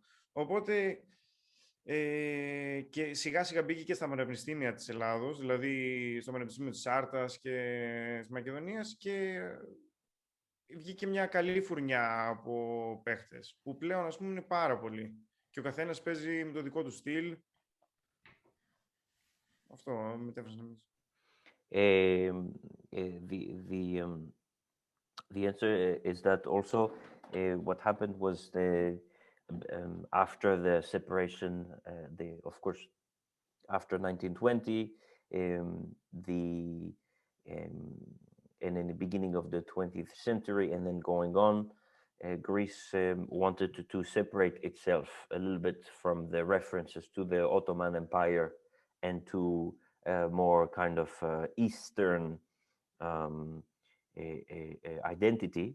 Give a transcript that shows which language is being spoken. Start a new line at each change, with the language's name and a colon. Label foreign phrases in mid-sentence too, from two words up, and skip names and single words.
Greek: Οπότε, και σιγά σιγά μπήκε και στα πανεπιστήμια της Ελλάδος, δηλαδή στο Πανεπιστήμιο της Άρτας και της Μακεδονίας, και βγήκε μια καλή φουρνιά από παίχτες, που πλέον, ας πούμε, είναι πάρα πολλοί. Και ο καθένας παίζει με το δικό του στυλ. Αυτό μετέφρασα εμείς.
English: The answer is that also what happened was after the separation, of course, after 1920, and in the beginning of the 20th century, and then going on, Greece wanted to separate itself a little bit from the references to the Ottoman Empire and to more kind of Eastern identity.